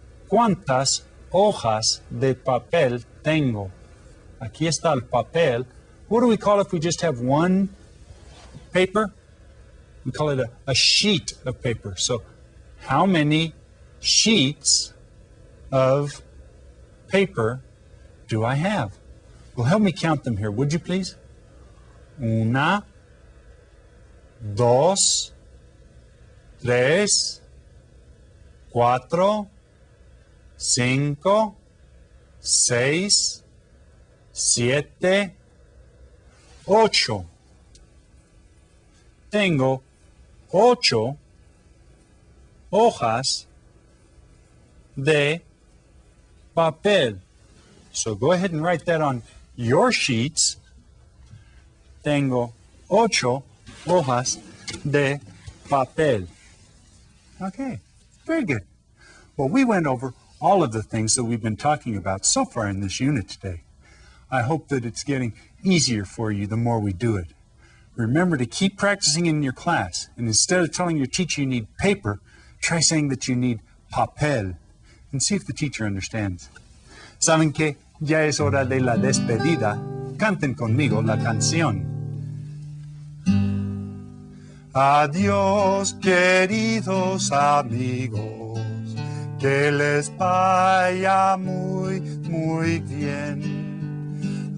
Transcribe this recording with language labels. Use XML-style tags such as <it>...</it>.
<es>¿Cuántas hojas de papel tengo? Aquí está el papel.</es> <en>What do we call it if we just have one paper? We call it a sheet of paper. So how many sheets of paper do I have? Well, help me count them here, would you please?</en> <es>Una, dos, tres, cuatro, cinco, seis, siete, ocho. Tengo ocho hojas de papel.</es> <en>So go ahead and write that on your sheets.</en> <es>Tengo ocho hojas de papel.</es> <en>Okay, very good. Well, we went over all of the things that we've been talking about so far in this unit today. I hope that it's getting easier for you the more we do it. Remember to keep practicing in your class, and instead of telling your teacher you need paper, try saying that you need papel, and see if the teacher understands.</en> <es>¿Saben qué? Ya es hora de la despedida. Canten conmigo la canción. Adiós, queridos amigos, que les vaya muy, muy bien.</es>